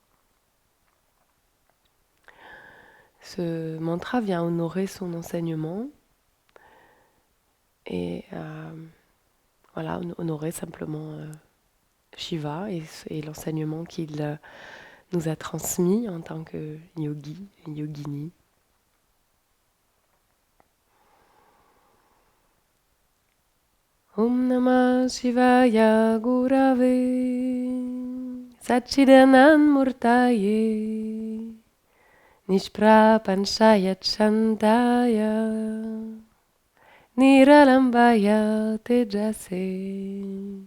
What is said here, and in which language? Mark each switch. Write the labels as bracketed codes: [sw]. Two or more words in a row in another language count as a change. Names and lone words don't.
[fr] Ce mantra vient honorer son enseignement et voilà, honorer simplement Shiva et l'enseignement qu'il nous a transmis en tant que yogi, yogini. [sa] Om Namah Shivaya Gurave Satchidanand Murtaye Nishprapanchaya Chandaya Niralambaya Tejase.